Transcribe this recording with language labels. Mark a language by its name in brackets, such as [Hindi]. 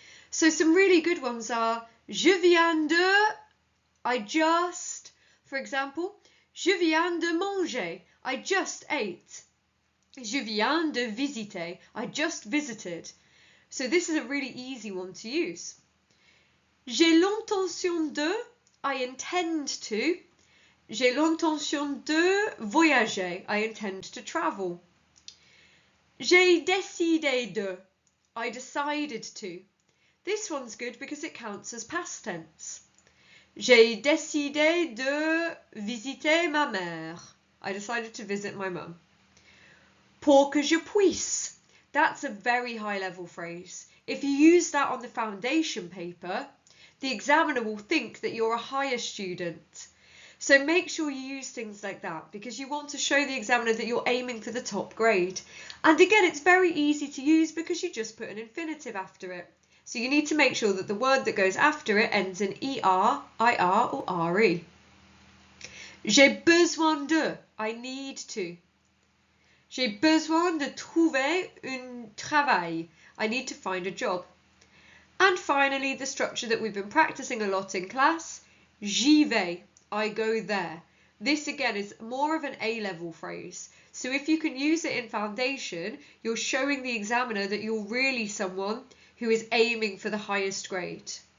[English] So some really good ones are [French] je viens de, [English] I just, for example, [French] je viens de manger, [English] I just ate. [French] Je viens de visiter, [English] I just visited. So this is a really easy one to use. [French] J'ai l'intention de, [English] I intend to. [French] J'ai l'intention de voyager, [English] I intend to travel. [French] J'ai décidé de, [English] I decided to. This one's good because it counts as past tense. [French] J'ai décidé de visiter ma mère. [English] I decided to visit my mum. [French] Pour que je puisse. [English] That's a very high level phrase. If you use that on the foundation paper, the examiner will think that you're a higher student. So make sure you use things like that because you want to show the examiner that you're aiming for the top grade. And again, it's very easy to use because you just put an infinitive after it. So you need to make sure that the word that goes after it ends in ER, IR or RE. [French] J'ai besoin de, [English] I need to. [French] J'ai besoin de trouver un travail. [English] I need to find a job. And finally, the structure that we've been practicing a lot in class, [French] j'y vais, [English] I go there. This again is more of an A-level phrase. So if you can use it in foundation, you're showing the examiner that you're really someone who is aiming for the highest grade.